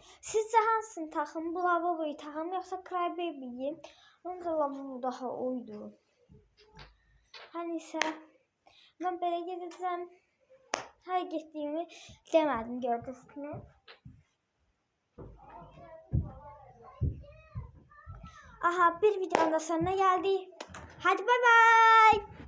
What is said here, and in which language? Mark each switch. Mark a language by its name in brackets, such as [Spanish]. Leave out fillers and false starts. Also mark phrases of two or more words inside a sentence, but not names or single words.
[Azerbaijani] Sizcə hansını taxım? Bu lavaboyu taxım yoxsa Crybaby'yi? Məncə lavabo daha uydu. Hər neysə, mən belə gedəcəm. Hər getdiyimi demədim, gördünüz kimi. Aha, [Turkish] bir videonun da sonuna geldik. Hadi bay bay.